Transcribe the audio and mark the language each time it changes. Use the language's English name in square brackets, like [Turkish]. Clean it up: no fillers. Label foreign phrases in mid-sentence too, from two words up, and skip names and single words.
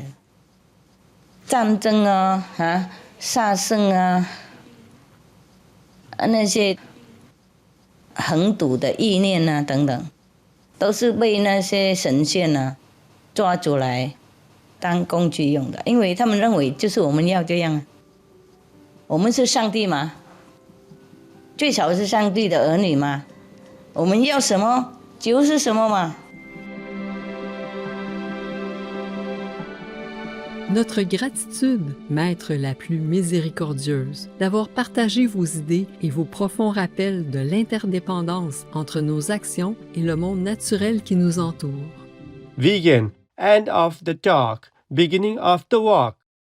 [Chinese] 战争杀生那些横赌的意念等等，都是被那些神仙抓出来当工具用的，因为他们认为就是我们要这样。我们是上帝嘛，最少是上帝的儿女嘛，我们要什么就是什么嘛。 [French] Notre gratitude, Maître la plus miséricordieuse, d'avoir partagé vos idées et vos profonds rappels de l'interdépendance entre nos actions et le monde naturel qui nous entoure. [English] Vegan, end of the talk, beginning of the walk.